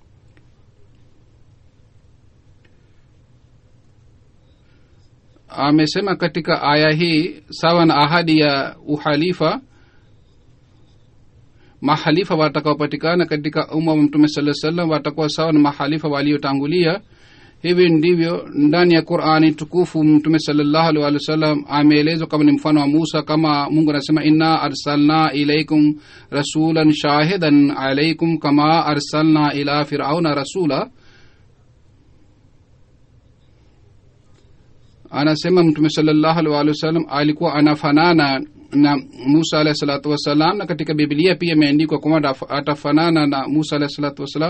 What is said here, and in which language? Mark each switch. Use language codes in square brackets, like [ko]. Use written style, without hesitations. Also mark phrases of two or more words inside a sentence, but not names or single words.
[sw] Amesema katika aya hii sawa na ahadi ya uhalifa, mahalifa watakaopatikana katika umma wa Mtume [ar] صلى الله عليه وسلم [sw] watakuwa sawa na mahalifa waliotangulia. Hivi ndivyo ndani ya Qur'ani tukufu Mtume [ar] صلى الله عليه وسلم [sw] ameelezwa kama ni mfano wa Musa, kama Mungu anasema [ar] إنا أرسلنا إليكم رسولا شاهدا عليكم كما أرسلنا إلى فرعون رسولا. [sw] Anasema Mtume [ar] صلى الله عليه وسلم [sw] alikuwa anafanana na Musa [ar] عليه الصلاة والسلام, [sw] na katika Biblia pia imeandikwa kwamba atafanana na Musa [ar] عليه الصلاة والسلام.